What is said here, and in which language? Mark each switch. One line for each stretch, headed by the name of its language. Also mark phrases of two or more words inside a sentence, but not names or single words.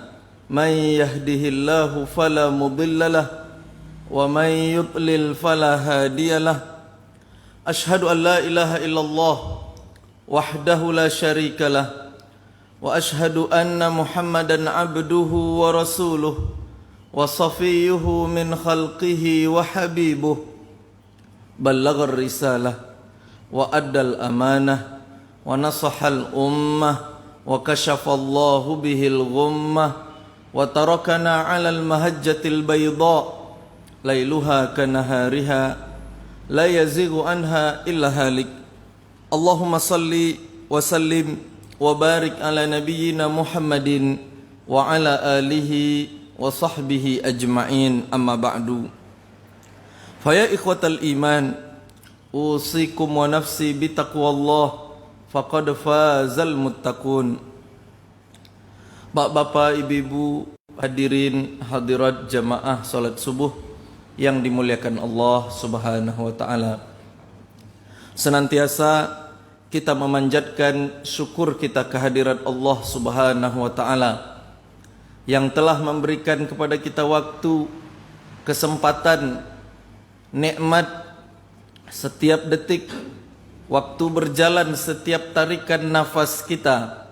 Arabic: من يهده الله فلا مضل له ومن يضلل فلا هادي له. أشهد أن لا إله إلا الله وحده لا شريك له وأشهد أن محمدا عبده ورسوله وصفيه من خلقه وحبيبه. بلغ الرسالة وأدى الأمانة ونصح الأمة وكشف الله به الغمة وتركنا على المحجة البيضاء ليلها كنهارها لا يزيغ عنها إلا هالك. اللهم صل وسلم وبارك على نبينا محمد وعلى آله وصحبه أجمعين, أما بعد. فيا إخوة الإيمان أوصيكم ونفسي بتقوى الله فقد فاز المتقون.
Indonesian: Bapak-bapak, ibu-ibu, hadirin hadirat jamaah salat subuh yang dimuliakan Allah
Arabic: سبحانه وتعالى.
Indonesian: Senantiasa kita memanjatkan syukur kita kehadirat Allah
Arabic: سبحانه وتعالى
Indonesian: yang telah memberikan kepada kita waktu, kesempatan, nikmat setiap detik, waktu berjalan setiap tarikan nafas kita.